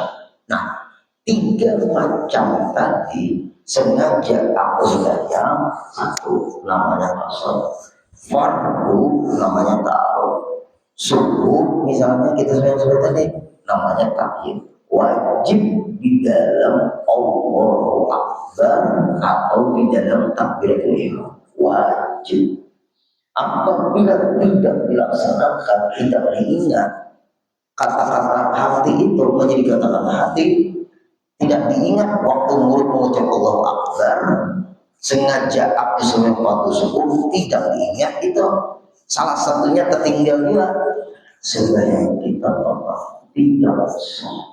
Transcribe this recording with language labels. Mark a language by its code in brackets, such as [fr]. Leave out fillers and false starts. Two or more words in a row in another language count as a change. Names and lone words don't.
[id] Nah, 3 macam tadi sengaja aku sembahyang, 1 namanya qasad, fardu namanya ta'arud, subuh misalnya kita sembahyang tadi namanya ta'yin. Wajib di dalam [ar] الله أكبر [id] atau di dalam takbiratul ihram, wajib. Apabila tidak dilaksanakan, tidak diingat, kata-kata hati itu menjadi kata-kata hati, tidak diingat waktu mulut mengucap [ar] الله أكبر, [id] sengaja aku sempat subuh tidak diingat, itu salah satunya tertinggal juga, sembahyang kita tidak sah.